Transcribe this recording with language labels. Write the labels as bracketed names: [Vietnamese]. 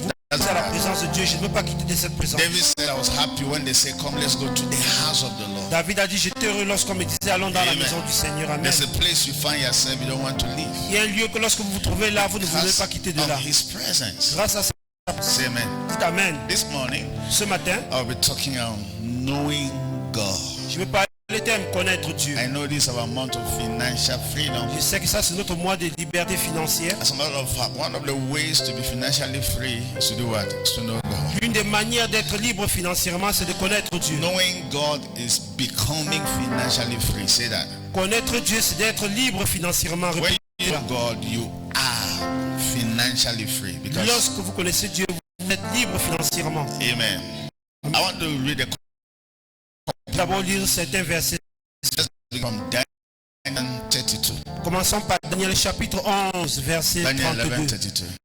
[English] That's [French] la présence de Dieu. Je ne veux pas quitter de cette présence. [English] David said, I was happy when they say, come, let's go to the house of the Lord. [French] David a dit, j'étais heureux lorsqu'on me disait, allons dans la maison du Seigneur. [English] Amen. There's a place you find yourself, you don't want to leave. [French] Il y a un lieu que lorsque vous vous trouvez là, vous ne voulez pas quitter de là. [English] His presence. [French] Grâce à ça. [English] Say amen. [French] Dites amen. [English] This morning, [French] ce matin, [English] I'll be talking on knowing God. [French] Je vais parler de connaître Dieu. [English] I know this is our month of financial freedom. [French] Je sais que ça c'est notre mois de liberté financière. [English] As a matter of fact, one of the ways to be financially free is to do what? Is to know God. [French] L'une des manières d'être libre financièrement, c'est de connaître Dieu. [English] Knowing God is becoming financially free. Say that. [French] Connaître Dieu, c'est d'être libre financièrement. [English] When you know God, you are financially free. Because [French] lorsque vous connaissez Dieu, vous êtes libre financièrement. [English] Amen. I want to read [French] D'abord lire certains versets. [English] From Daniel 32. [French] Commençons par Daniel chapitre 11, verset 32.